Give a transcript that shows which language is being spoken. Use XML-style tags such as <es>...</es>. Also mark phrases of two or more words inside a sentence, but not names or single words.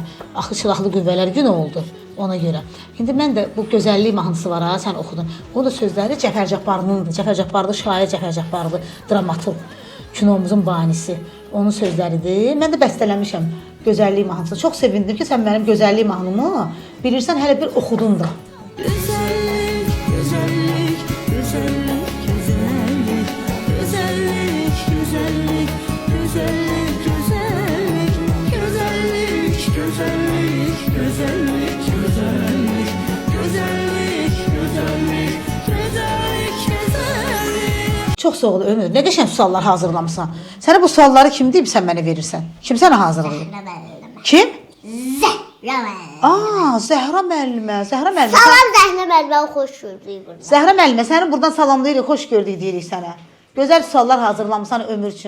<az>Axı silahlı qüvvələr günü oldu ona görə. İndi mən də bu gözəllik mahnısı var ha, sən oxudun. Onun da sözləri Cəfər Cabbarlındır. Cəfər Cabbarlı şair Cəfər Cabbarlı, dramaturq, kinomuzun banisi. Onun sözləridir. Mən də bəstələmişəm gözəllik mahnısı. Çox sevindim ki, sən mənim gözəllik mahnımı bilirsən, hələ bir oxudun da.</az> <tr>Güzellik, güzellik, güzellik, güzellik, güzellik, güzellik, güzellik, güzellik, güzellik, güzellik, güzellik, güzellik, güzellik, güzellik, güzellik, güzellik.</tr> <az>Çox sağ ol Ömür. Nə qəşəng suallar hazırlamısan. Sənə bu sualları kim deyib sən mənə verirsən? Kim sənə hazırlayıb? Kim? Zəhra müəllimə. Zəhra müəllimə. Zəhra müəllimə. Salam Zəhra müəllimə, xoş gördük burada. Zəhra müəllimə, səni buradan salamlayırıq, xoş gördük deyirik sənə. Gözəl suallar hazırlamısan Ömür üçün.</az>